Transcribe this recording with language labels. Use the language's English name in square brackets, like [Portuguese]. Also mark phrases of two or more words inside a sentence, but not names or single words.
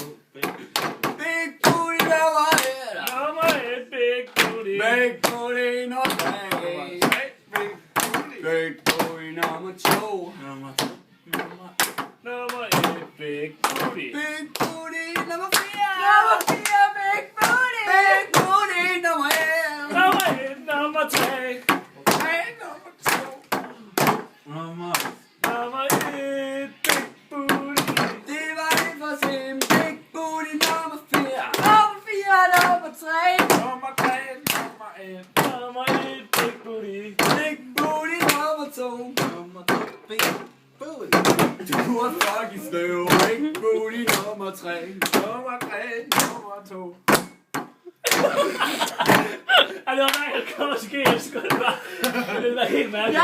[English] Big booty nummer 1. Nummer 1, big booty. Big booty nummer 3. nummer 3, big booty. Big booty nummer 2. [Danish] Nummer 2, [English] Nummer 1, big booty. Big booty [Danish] nummer 4. Nummer 4, [English] big booty. Big booty nummer 1. [Danish] Nummer 1, nummer 3. nummer 2. Nummer 1. [English] Nummer 1, big booty. [Danish] Det var det for sim. [English] Big booty [Danish] nummer 4. Nummer 4, nummer 3. Nummer 3, nummer 1. Nummer 1, [English] big booty. Big booty nummer 2. Nummer 2, big booty. [Danish] Du er fucking sløv. [English] Big booty [Danish] nummer 3. Nummer 3, nummer 2. Ej, det var mærkeligt, at komme ske. Jeg skulle det bare. Det var helt mærkeligt.